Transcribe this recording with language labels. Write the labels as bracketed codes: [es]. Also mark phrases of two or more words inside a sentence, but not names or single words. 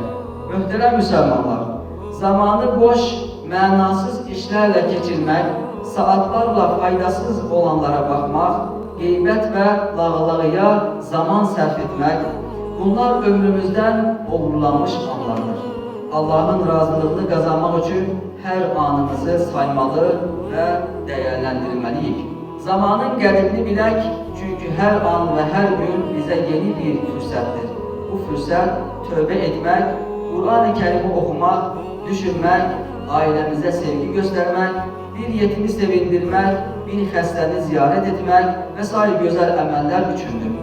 [az] Möhtərəm Müslümanlar, [tr] zamanı boş, mənasız işlerle geçirmek, saatlarla faydasız olanlara bakmak, gıybet ve lağlağıya zaman sarf etmek, bunlar ömrümüzden uğurlanmış anlardır. Allah'ın razılığını kazanmak için her anımızı saymalı ve değerlendirmeliyiz. [az] Zamanın qədrini bilək, çünki hər an və hər gün bizə yeni bir fürsətdir. Bu fürsət tövbə etmək, Qur'an-ı Kərimi oxumaq, düşünmək, ailəmizə sevgi göstərmək, bir yetimi sevindirmək, bir xəstəni ziyarət etmək və sair gözəl əməllər üçündür.